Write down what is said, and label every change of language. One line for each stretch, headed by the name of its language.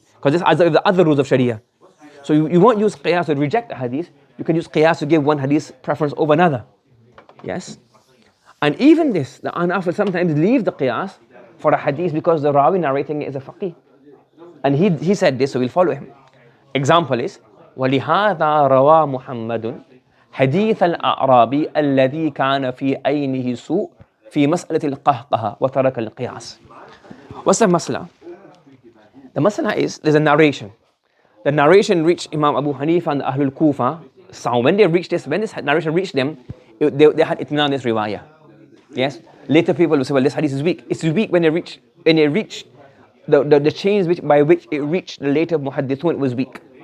English: Because this adds up with the other rules of Sharia. So you won't use qiyas to reject the hadith, you can use qiyas to give one hadith preference over another. Yes? And even this, the Ahnaf will sometimes leave the qiyas for a hadith because the Rawi narrating it is a faqih. And he said this, so we'll follow him. Example is,
Arabic: وَلِهَذَا رَوَى مُحَمَّدٌ حديث الأعرابي الذي كان في عينه سوء في مسألة القهقه وترك القياس.
English: What's the masla? The masla is, there's a narration. The narration reached Imam Abu Hanifa and Ahlul Kufa. So when this narration reached them, they had itminan this riwayah. Yes? Later people will say, well, this hadith is weak. It's weak when it reached the chains by which it reached the later muhaddithun, it was weak.